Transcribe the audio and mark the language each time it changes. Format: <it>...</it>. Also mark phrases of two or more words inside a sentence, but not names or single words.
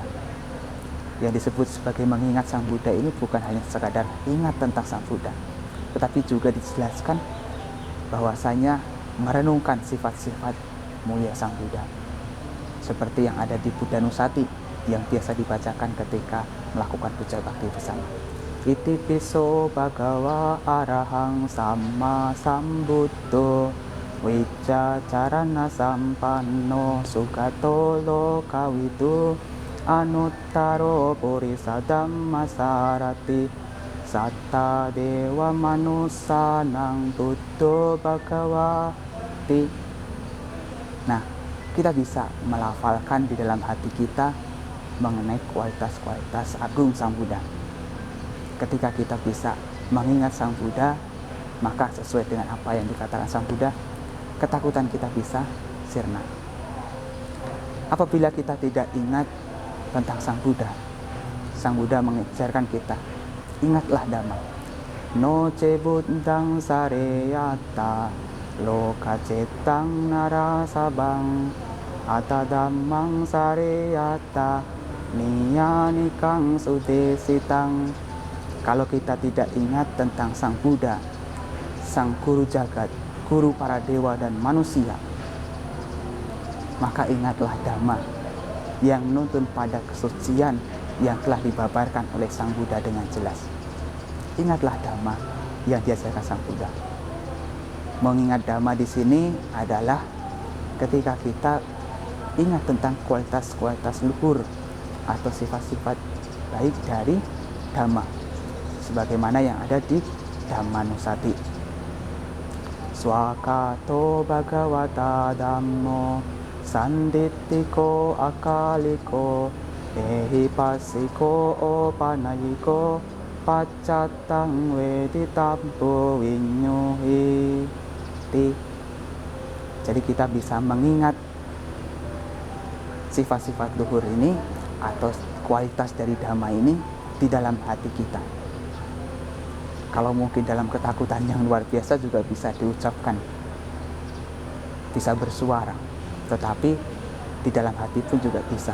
<id>Yang disebut sebagai mengingat Sang Buddha ini bukan hanya sekadar ingat tentang Sang Buddha, tetapi juga dijelaskan bahwasanya merenungkan sifat-sifat mulia Sang Buddha, seperti yang ada di Buddha Nusati yang biasa dibacakan ketika melakukan puja bakti bersama.</id> <pi>Iti piso bhagawa arahang sama sambuddho wicca carana sampanno sugato lokawidu anuttaro purisa dhammasarati satta dewa manusanang buddho bhagawati.</pi> <id>Nah, kita bisa melafalkan di dalam hati kita mengenai kualitas-kualitas agung Sang Buddha. Ketika kita bisa mengingat Sang Buddha, maka sesuai dengan apa yang dikatakan Sang Buddha, ketakutan kita bisa sirna. Apabila kita tidak ingat tentang Sang Buddha mengajarkan kita, ingatlah Dhamma.</id> <pi>No ce buddhang sareyata loka cetang narasabang ata dhammang sareyata niyanikang sudesitang.</pi> <id>Kalau kita tidak ingat tentang Sang Buddha, Sang Guru Jagat, Guru para dewa dan manusia, maka ingatlah Dhamma yang menuntun pada kesucian yang telah dibabarkan oleh Sang Buddha dengan jelas. Ingatlah Dhamma yang diajarkan Sang Buddha. Mengingat Dhamma di sini adalah ketika kita ingat tentang kualitas-kualitas luhur atau sifat-sifat baik dari Dhamma, sebagaimana yang ada di Dhammanusati.</id> <pi>Swakato bhagavata dhammo sandittiko akaliko ehipasiko opanayiko paccatang weditabbo vinyuhiti.</pi> <id>Jadi kita bisa mengingat sifat-sifat luhur ini atau kualitas dari Dhamma ini di dalam hati kita. Kalau mungkin dalam ketakutan yang luar biasa juga bisa diucapkan, bisa bersuara, tetapi di dalam hati pun juga bisa.</id>